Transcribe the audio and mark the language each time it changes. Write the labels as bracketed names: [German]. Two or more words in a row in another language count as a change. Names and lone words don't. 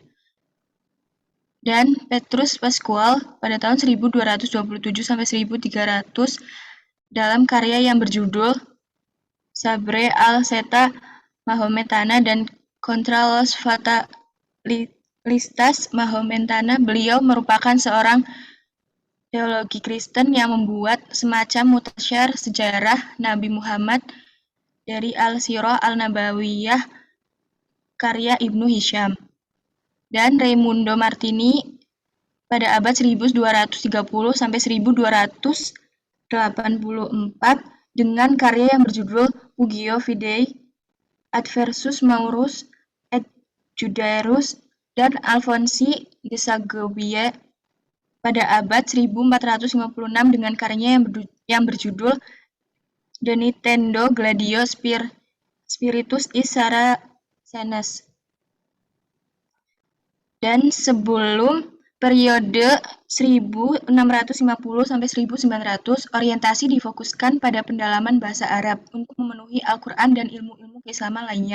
[Indonesian] Dan Petrus Pascual pada tahun 1227 sampai 1300 dalam karya yang berjudul Sabre al-Seta Mahometana dan Contra los Fatalistas Mahometana, beliau merupakan seorang teologi Kristen yang membuat semacam mutasyar sejarah Nabi Muhammad dari Al-Sirah Al-Nabawiyah karya Ibnu Hisham. Dan Raimundo Martini pada abad 1230 sampai 1284 dengan karya yang berjudul Pugio Fidei Adversus Maurus et Judaeus, dan Alfonsi de Segovia pada abad 1456 dengan karyanya yang berjudul De Nintendo Gladio Spiritus is Saracenes. Dan sebelum periode 1650 sampai 1900, orientasi difokuskan pada pendalaman bahasa Arab untuk memenuhi Al-Quran dan ilmu-ilmu keislaman lainnya.